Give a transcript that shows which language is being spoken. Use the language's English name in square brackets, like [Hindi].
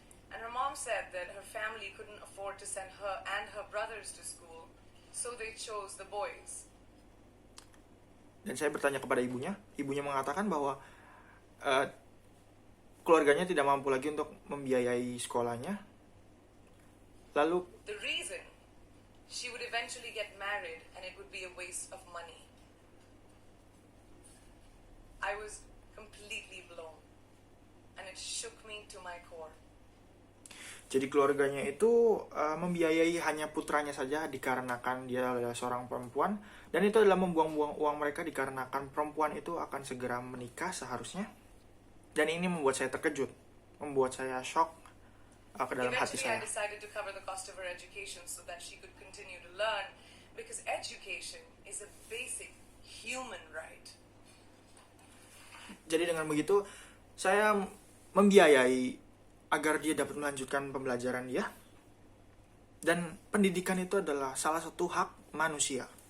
[English] And her mom said that her family couldn't afford to send her and her brothers to school, so they chose the boys. [Indonesian] Dan saya bertanya kepada ibunya. Ibunya mengatakan bahwa keluarganya tidak mampu lagi untuk membiayai sekolahnya. Lalu [English] the reason she would eventually get married and it would be a waste of money. I was completely blown and it shook me to my core. [Indonesian] Jadi keluarganya itu membiayai hanya putranya saja dikarenakan dia adalah seorang perempuan. Dan itu adalah membuang-buang uang mereka dikarenakan perempuan itu akan segera menikah seharusnya. Dan ini membuat saya terkejut, membuat saya shock ke dalam hati [English] Eventually [Indonesian] saya. [English] I decided to cover the cost of her education so that she could continue to learn, because education is a basic human right. [Indonesian] Jadi dengan begitu saya membiayai agar dia dapat melanjutkan pembelajaran dia. Dan pendidikan itu adalah salah satu hak manusia.